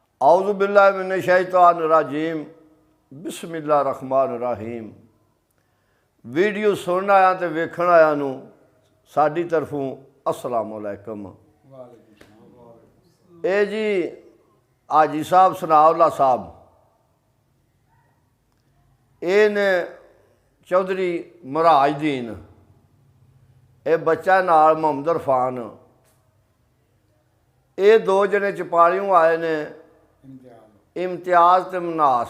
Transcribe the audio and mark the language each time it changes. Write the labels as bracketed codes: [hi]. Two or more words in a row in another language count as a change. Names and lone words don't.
[ar] أعوذ بالله من الشيطان الرجيم بسم الله الرحمن الرحيم. [pa] ویڈیو سنن آیا تو ویکھن آیا نوں ساڈی طرفوں [ar] السلام عليكم. [pa] اے جی حاجی صاحب ثناءاللہ صاحب، یہ نے چوہدری مہاراجدین، یہ بچہ نال محمد عرفان، یہ دو جنے چپالیوں آئے نے امتیاز تے مناس.